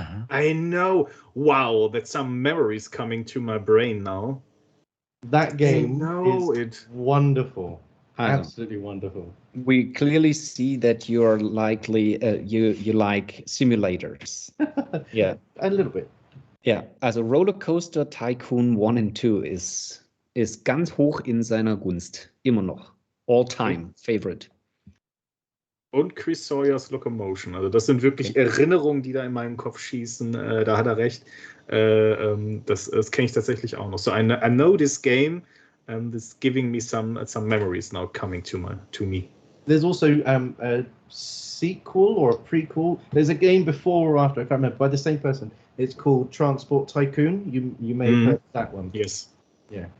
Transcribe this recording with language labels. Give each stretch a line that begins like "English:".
English: I know. Wow, that's some memories coming to my brain now. That game is wonderful. Absolutely wonderful. We clearly see that you're likely you like simulators. Yeah, a little bit.
German: Ja, also Roller Coaster Tycoon 1 and 2 ist ganz hoch in seiner Gunst. Immer noch.
English: All-time favorite.
German: Und Chris Sawyers Locomotion. Also das sind wirklich Erinnerungen, die da in meinem Kopf schießen. Da hat er recht. Das kenne ich tatsächlich auch noch.
English: So I know this game. This is giving me some memories now coming to me. There's also a sequel or a prequel. There's a game before or after, I can't remember, by the same person. It's called Transport Tycoon. You may have heard that one. Yes. Yeah.